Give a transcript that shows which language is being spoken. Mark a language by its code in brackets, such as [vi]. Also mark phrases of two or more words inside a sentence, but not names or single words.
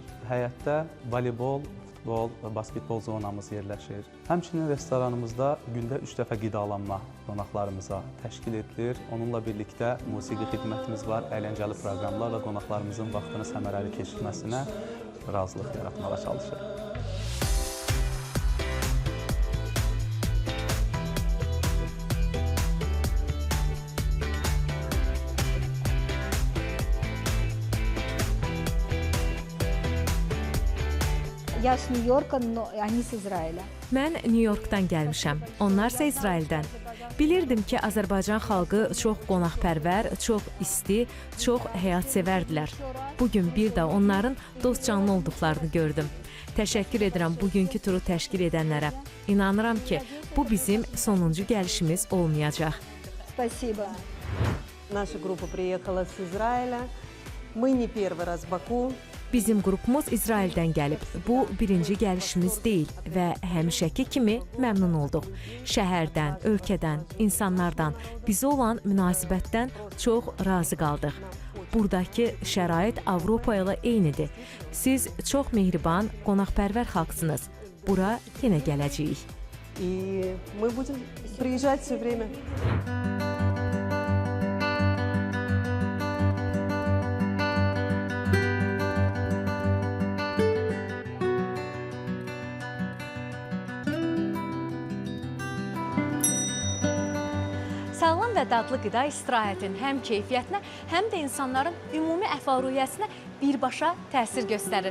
[az] Həyətdə voleybol, futbol və basketbol zonamız yerləşir. Həmçinin restoranımızda gündə 3 dəfə qidalanma qonaqlarımıza təşkil edilir. Onunla birlikdə musiqi xidmətimiz var, əyləncəli proqramlarla qonaqlarımızın vaxtını səmərəli keçirməsinə razılıq yaratmağa çalışır. [ru] Я с Нью-Йорка, но они с Израиля. [az] Mən Nyu-Yorkdan gəlmişəm, onlar isə İsraildən. Bilirdim ki, Azərbaycan xalqı çox qonaqpərvər, çox isti, çox həyatsevərdilər. Bugün bir də onların dost-canlı olduqlarını gördüm. Təşəkkür edirəm bugünkü turu təşkil edənlərə. İnanıram ki, bu bizim sonuncu gəlişimiz olmayacaq. [ru] Спасибо. Наша группа приехала с Израиля. Мы не первый раз в Баку. [az] Bizim qrupumuz İsraildən gəlib. Bu birinci gəlişimiz deyil və həmişəki kimi məmnun olduq. Şəhərdən, ölkədən, insanlardan, bizə olan münasibətdən çox razı qaldıq. Buradakı şərait Avropa ilə eynidir. Siz çox mehriban, qonaqpərvər xalqsınız. Bura yenə gələcəyik. [ru] И мы будем приезжать все время. [az] Sağlam və dadlı qida istirahətin həm keyfiyyətinə, həm də insanların ümumi əhval-ruhiyyəsinə birbaşa təsir göstərir.